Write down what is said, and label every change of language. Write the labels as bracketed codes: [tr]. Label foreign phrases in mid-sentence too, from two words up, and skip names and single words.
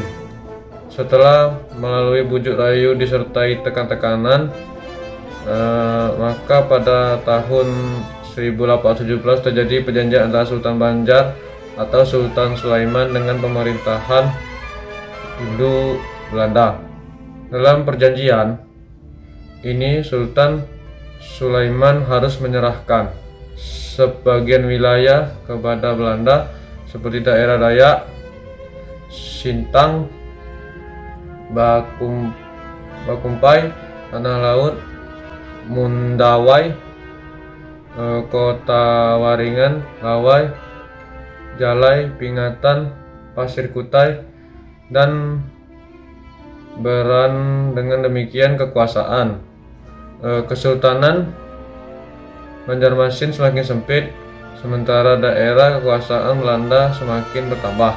[id] Setelah melalui bujuk rayu disertai tekan-tekanan, maka pada tahun 1817 terjadi perjanjian antara Sultan Banjar atau Sultan Sulaiman dengan pemerintahan Hindu Belanda. Dalam perjanjian ini Sultan Sulaiman harus menyerahkan sebagian wilayah kepada Belanda seperti daerah Dayak, Sintang, Bakumpai, Tanah Laut, Mundawai, Kota Waringan, Lawai, Jalai, Pingatan, Pasir Kutai, dan Beran. Dengan demikian kekuasaan Kesultanan Banjarmasin semakin sempit, sementara daerah kekuasaan Belanda semakin bertambah.